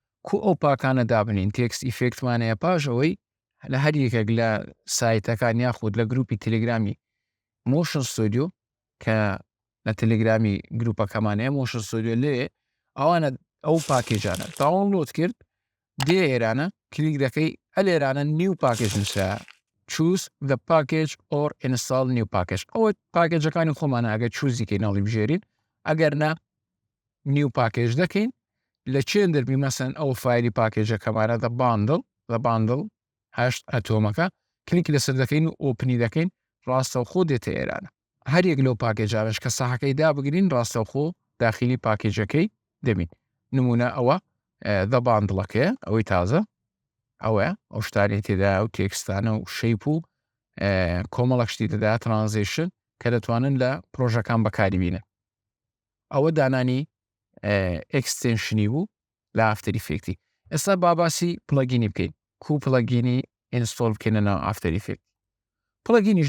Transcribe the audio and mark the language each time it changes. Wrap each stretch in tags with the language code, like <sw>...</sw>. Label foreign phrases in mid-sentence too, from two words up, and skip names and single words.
<ckb>ئەو پاکانە دابنین تێکست ئیفێکتمانەیە پاش ئەوەی لە هەر یەکێک لە سایتەکان یاخود لە گروپی تەلێگرامی مۆشن ستودیۆ کە لە تەلێگرامی گروپەکەمانەیە مۆشن ستودیۆ لێ ئەوانە ئەو پاکێجانە داوڵۆد کرد دێ ئێرانە کلیک دەکەی ئەلێرانە</ckb> <en>new package</en> <ckb>نووسرا</ckb> <en>choose the package or install new package</en> <ckb>ئەوە پاکێجەکانی خۆمانە ئەگەر چوزیکەی ناڵی بژێرین ئەگەر نا</ckb> <en>new package</en> <ckb>دەکەین لە چێن دەربی مەسەن ئەو فایلی پاکێجەکەمانە</ckb> <en>the bundle 8</en> <ckb>ئەتۆمەکە کلیک لەسەر دەکەین و ئۆپنی دەکەین ڕاستەوخۆ دێتە ئێرانە هەر یەک لەو پاکێجانش کە ساحەکەی دابگرین ڕاستەوخۆ داخلی پاکێجەکەی دەبین نمونە ئەوە</ckb> <en>the bundle</en> <ckb>ەکەیە ئەوەی تازە ئەوە ئەو شتانی تێدا و تێکستانە و شەیپ و کۆمەڵک شتی دەدا ترانزیشن کە دەتوانن لە پرۆژەکان بەکاری بینن ئەوە دانانی ئەکستێنشنی بوو لە ئافتەر ئیفێکتی ئێستا باباسی پلەگینی بکەین پلەگینی ئینستۆڵ بکەینە ئافتەر ئیفێکت پلەگینیش</ckb>